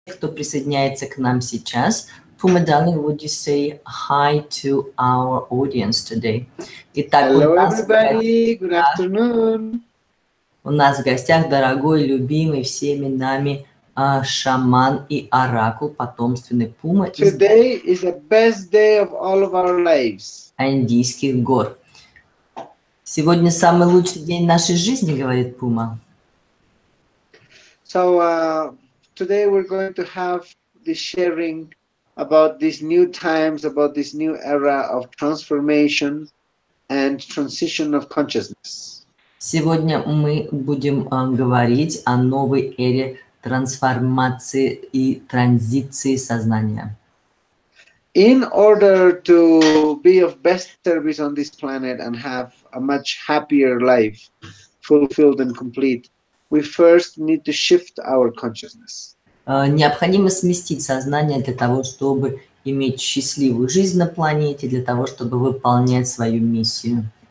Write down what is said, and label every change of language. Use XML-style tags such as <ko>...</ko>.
<ru>кто присоединяется к нам сейчас.</ru> <en>Puma, darling, would you say hi to our audience today?</en> <ru>Итак,</ru> <en>Hello, everybody. Good afternoon.</en> <ru>У нас в гостях дорогой, любимый всеми нами шаман и оракул, потомственный Пума из</ru> <en>Today is the best day of all of our lives.</en> <ru>Андийских гор. Сегодня самый лучший день нашей жизни, говорит Пума.</ru> <en>So today we're going to have this sharing about these new times, about this new era of transformation and transition of consciousness.</en> <ru>Сегодня мы будем говорить о новой эре трансформации и транзиции сознания.</ru> <en>In order to be of best service on this planet and have a much happier life, fulfilled and complete, we first need to shift our consciousness.</en> <ru>Необходимо сместить сознание для того, чтобы иметь счастливую жизнь на планете, для того, чтобы выполнять свою миссию.</ru>